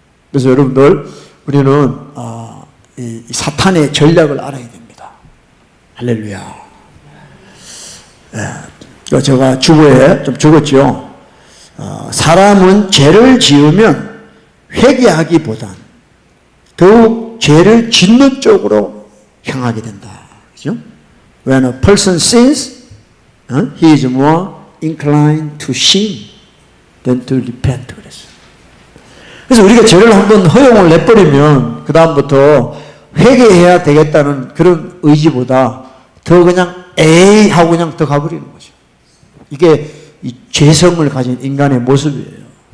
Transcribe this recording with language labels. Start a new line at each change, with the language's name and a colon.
Korean: 그래서 여러분들, 우리는 이 사탄의 전략을 알아야 됩니다. 할렐루야. 제가 주보에 좀 적었죠. 사람은 죄를 지으면 회개하기보단 더욱 죄를 짓는 쪽으로 향하게 된다. 그죠?
English: When a person sins, he is more inclined to sin than to repent.
Korean: 그랬어요. 그래서 우리가 죄를 한번 허용을 내버리면 그 다음부터 회개해야 되겠다는 그런 의지보다 더 그냥 에이 하고 그냥 더 가버리는 거죠. 이게 이 죄성을 가진 인간의 모습이에요.